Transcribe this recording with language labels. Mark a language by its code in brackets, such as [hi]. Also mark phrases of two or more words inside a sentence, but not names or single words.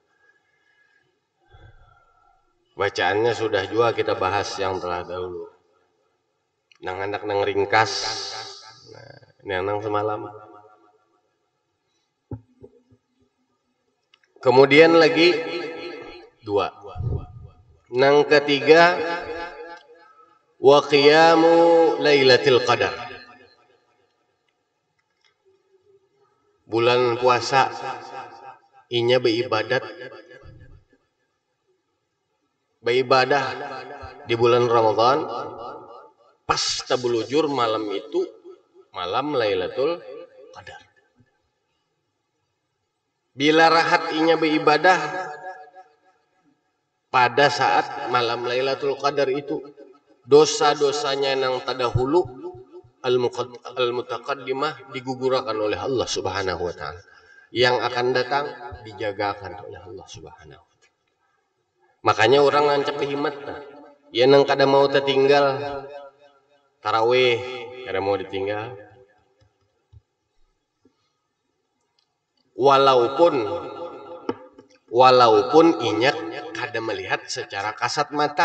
[id] Bacaannya sudah juga kita bahas yang telah dahulu. [bjn] Nang anak nang ringkas. Nah, nang semalam. Kemudian lagi 2. Nang ketiga, [ar] وقيام ليلة القدر. [bjn] Bulan puasa inya beribadat di bulan Ramadan, pas tabulujur malam itu malam Lailatul Qadar. Bila rahat inya beribadah pada saat malam Lailatul Qadar itu, dosa-dosanya yang terdahulu al-mutaqaddimah digugurkan oleh Allah [ar] سبحانه وتعالى. [id] Yang akan datang dijagakan oleh Allah [ar] سبحانه وتعالى. [bjn] Makanya orang ngancap himat ya nang kada mau tertinggal tarawih, kada mau ditinggal. Walaupun inyak kada melihat secara kasat mata.